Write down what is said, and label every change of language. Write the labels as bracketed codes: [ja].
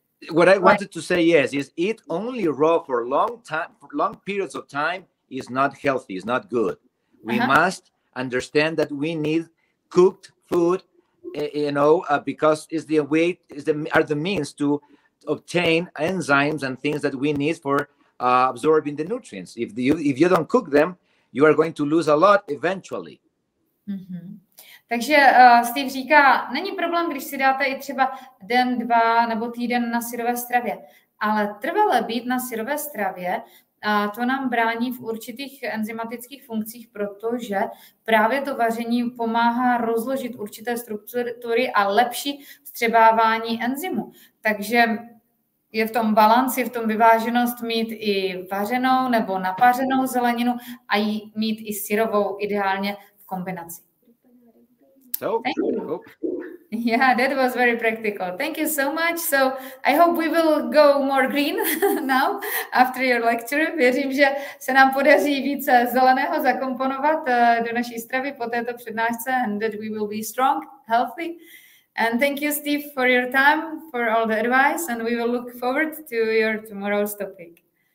[en] What I wanted to say, yes, is eat only raw for long periods of time is not healthy, is not good. We must understand that we need cooked food because is the way are the means to obtain enzymes and things that we need for absorbing the nutrients. If you don't cook them, you are going to lose a lot eventually. [cs] Takže Steve říká, není problém, když si dáte i třeba den, 2 nebo týden na syrové stravě, ale trvale být na syrové stravě, to nám brání v určitých enzymatických funkcích, protože právě to vaření pomáhá rozložit určité struktury a lepší vstřebávání enzymu. Takže je v tom balanci, v tom vyváženost mít i vařenou nebo napařenou zeleninu a mít i syrovou ideálně v kombinaci. [en] So, yeah, that was very practical. Thank you so much. So I hope we will go more green now after your lecture. [cs] Věřím, že se nám podaří více zeleného zakomponovat do naší stravy po této přednášce [en] and that we will be strong, healthy. And thank you, Steve, for your time, for all the advice, and we will look forward to your tomorrow's topic.